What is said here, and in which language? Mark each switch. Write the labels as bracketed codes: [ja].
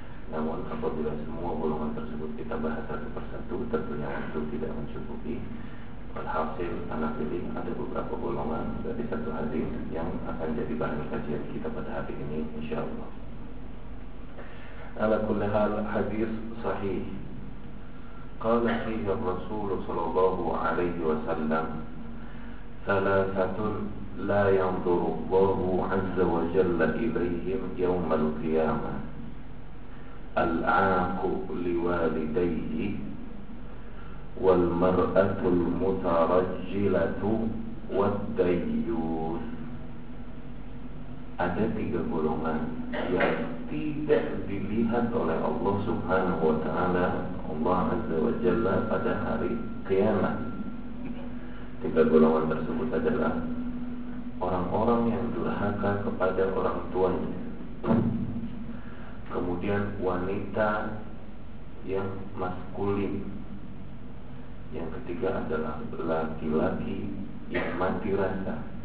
[id] Namun apabila semua golongan tersebut kita bahas satu persatu, tentunya waktu tidak mencukupi. Alhasil, anak pilih ada beberapa golongan dari satu hadis yang akan jadi bahan kajian kita pada hari ini insyaAllah. [ar] Ala kulli hal, hadis sahih. Qala fihi ar-rasul sallallahu alaihi wasallam: ثلاثة لا ينظر الله عز وجل إليهم يوم القيامة: العاق لوالديه، والمرأة المترجلة، والديوث. [id] Ada tiga golongan yang tidak dilihat oleh Allah Subhanahu wa Ta'ala, Allah Azza wa Jalla, pada hari kiamat. Tiga golongan tersebut adalah orang-orang yang durhaka kepada orang tuanya, kemudian wanita yang maskulin, yang ketiga adalah laki-laki yang mati rasa.